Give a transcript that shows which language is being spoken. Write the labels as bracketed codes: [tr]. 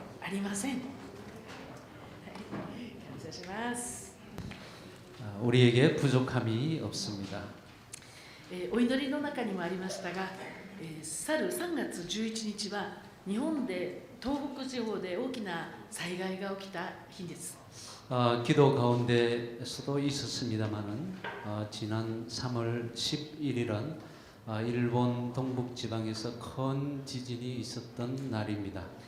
[ja] りません。はい、感謝します。 [ko] 우리에게 부족함이 없습니다. [ja] お祈りの中にもありましたが、去る3月11日は日本で東北地方で大きな災害が起きた日です。 [ko] 기도 가운데서도 있었습니다만은 지난 3월 11일은 일본 동북 지방에서 큰 지진이 있었던 날입니다.